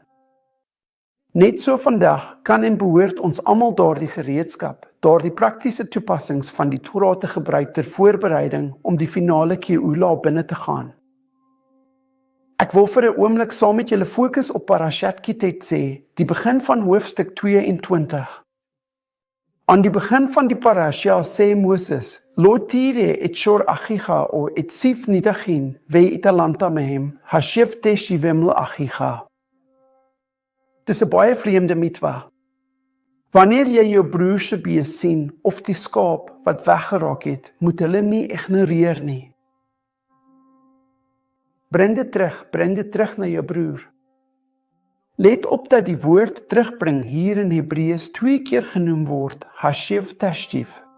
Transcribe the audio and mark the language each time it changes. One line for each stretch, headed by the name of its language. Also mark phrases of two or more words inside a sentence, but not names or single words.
Afrikaans: Net so vandag kan en behoort ons almal daardie gereedskap, daardie praktiese toepassings van die Torah te gebruik ter voorbereiding om die finale Geula binne te gaan. Ek wil vir 'n oomblik saam met julle fokus op Parashat Kitetse, die begin van hoofstuk 22. Aan die begin van die parasha sê Moses,
Hebrew: לא תראה את שור אחיך או את שיו נדחים והתעלמת מהם, השב תשיבם לאחיך.
Afrikaans: Dis 'n baie vreemde mitwa. Wanneer jy jou broer se bees sien of die skaap wat weggeraak het, moet hulle nie ignoreer nie. Bring dit terug na jou broer. Let op dat die woord terugbring hier in Hebreëus 2 keer genoem word,
Hebrew: השב תשיב.